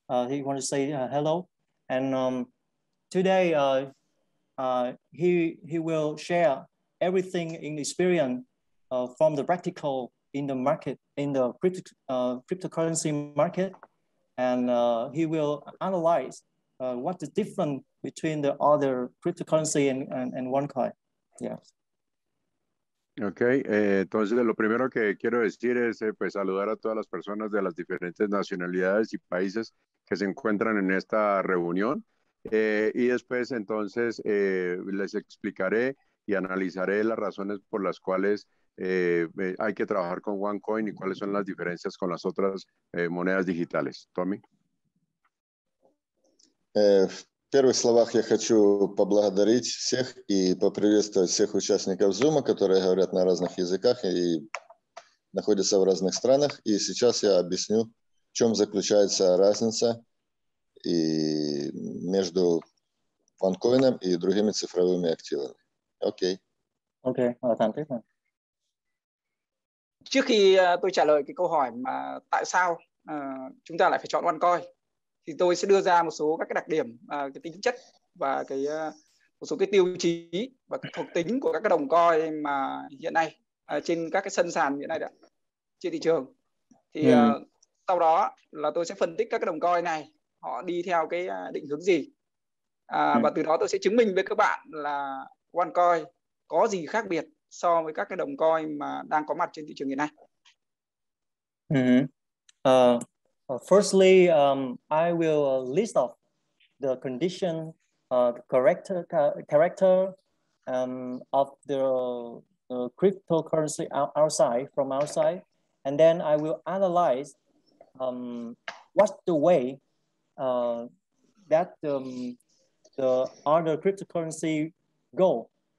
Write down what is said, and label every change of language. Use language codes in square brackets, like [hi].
[en] He wants to say hello, and today he will share everything in experience from the practical in the market, in the cryptocurrency market, and he will analyze what's the difference between the other cryptocurrency and OneCoin. Yeah. [es] Ok, entonces lo primero que quiero decir es pues saludar a todas las personas de las diferentes nacionalidades y países que se encuentran en esta reunión y después entonces les explicaré y analizaré las razones por las cuales hay que trabajar con OneCoin y cuáles son las diferencias con las otras monedas digitales. [en] Tommy. [ru] В первых словах я хочу поблагодарить всех и поприветствовать всех участников Zoom, которые говорят на разных языках и находятся в разных странах. И сейчас я объясню, в чем заключается разница между OneCoin и другими цифровыми активами. Окей. [en] Okay, thank you. [vi] Trước khi tôi trả lời cái câu hỏi mà tại sao chúng ta lại phải chọn OneCoin, thì tôi sẽ đưa ra một số các cái đặc điểm, cái tính chất và một số cái tiêu chí và cái thuộc tính của các cái đồng coin mà hiện nay trên các cái sân sàn hiện nay đã trên thị trường. Thì sau đó là tôi sẽ phân tích các cái đồng coin này họ đi theo cái định hướng gì, và từ đó tôi sẽ chứng minh với các bạn là OneCoin có gì khác biệt so với các cái đồng coin mà đang có mặt trên thị trường hiện nay. [en] Firstly, I will list off the condition, character of the cryptocurrency from outside, and then I will analyze what's the way that the other cryptocurrency go.